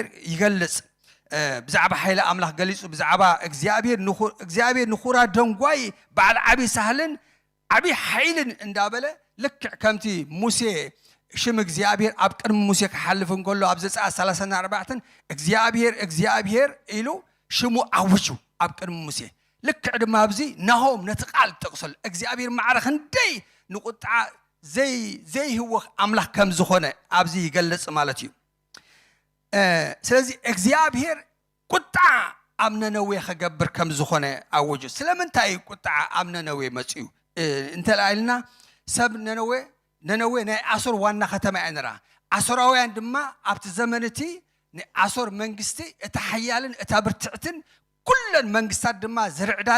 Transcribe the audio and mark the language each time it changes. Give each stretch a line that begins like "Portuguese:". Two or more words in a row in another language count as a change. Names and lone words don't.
Tigrinya: ይገልጽ ብዛዕባ ሓይሊ ኣምላኽ ገሊጹ ብዛዕባ እግዚአብሔር ንኹራ ደንጓይ በዓል ዓቢ ሳህልን ዓቢ ሓይልን እንዳበለ ልክዕ ከምቲ ሙሴ ሽም እግዚአብሔር ኣብ ቅድሚ ሙሴ ክሓልፍ እንከሎ ኣብ ዘጸአት 34 እግዚአብሔር ኢሉ ሽሙ ኣውጁ ኣብ ቅድሚ ሙሴ ልክዕ ድማ ኣብዚ ናሆም ነቲ ቃል ጠቕሰሉ እግዚአብሔር ማዕረኽ እንደይ ንቁጣ ዘይህወኽ ኣምላኽ ከም ዝኾነ ኣብዚ ይገልጽ ማለት እዩ ስለዚህ እግዚአብሔር ቁጣ ኣብ ነነዌ ክገብር ከም ዝኾነ ኣወጁ ስለምንታይ ቁጣ ኣብ ነነዌ መጽዩ እንተላይልና ሰብ ነነዌ ናይ ኣሶር ዋና ከተማ እያ ነራ ኣሶራውያን ድማ ኣብቲ ዘመንቲ ንኣሶር መንግስቲ እታ ሓያልን እታ ብርትዕትን ኩለን መንግስታት ድማ ዝርዕዳላ